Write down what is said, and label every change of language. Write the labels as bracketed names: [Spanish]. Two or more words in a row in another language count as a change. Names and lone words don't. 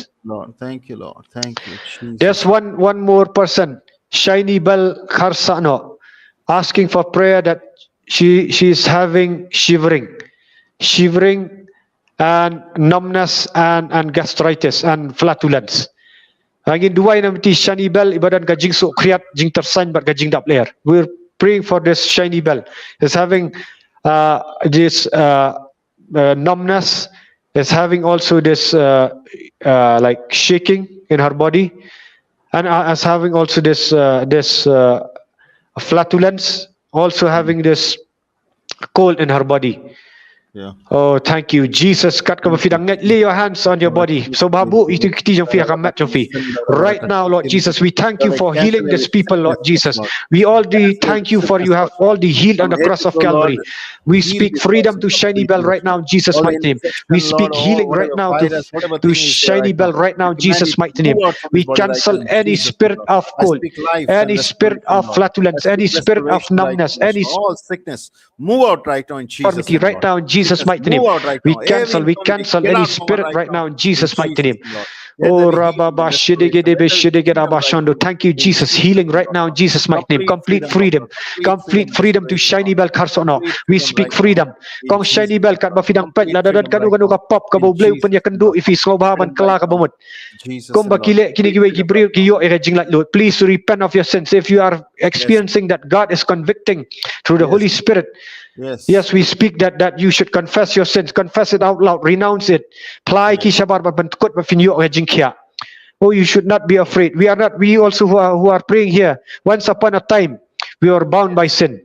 [English] Lord, thank you, Lord. Thank you, Jesus. There's one more person, Shiny Bell Karsano, asking for prayer that she is having shivering and numbness and gastritis and flatulence. [Khasi] Angin dua yang nanti Shiny Bell ibadan gajing sok kriat jing tersain bat gajing dap layer. [English] We're praying for this Shiny Bell. Is having this numbness. Is having also this like shaking in her body, and as having also this flatulence. Also having this cold in her body. Oh, thank you, Jesus. [Khasi] Kat ka bafidang [English] lay your hands on your body. [Khasi] So babu itu kiti jong fi akan mat jong fi. [English] Right now, Lord Jesus, we thank you for healing these people, Lord Jesus. We all thank you for you have all the healed on the cross of Calvary. We speak freedom to Shiny Bell right now in Jesus' mighty name. We speak healing right now to Shiny Bell right now in Jesus' mighty name. We cancel any spirit of cold, any spirit of flatulence, any spirit of numbness, any all sickness. Move out right now in Jesus' name. Right now in Jesus' mighty name. We cancel any spirit right now in Jesus' mighty name. Oh, Rababa Shidegedebe Shidegedabashando. Thank you, Jesus. Healing right now in Jesus' mighty name. Complete freedom to Shiny Bell Karsono. We speak freedom. [Khasi] Kong Shiny Bell kat bafidang pet ladadan kanu ka pop ka boble upan ya kendo if is ngobaban kala ka bomot. Kung bakile kini giwe gibril kiyo erejing [English] like Lord. Please repent of your sins. If you are experiencing that God is convicting through the Holy Spirit. Yes, we speak that you should confess your sins, confess it out loud, renounce it. Oh, you should not be afraid. We also who are praying here. Once upon a time, we were bound by sin.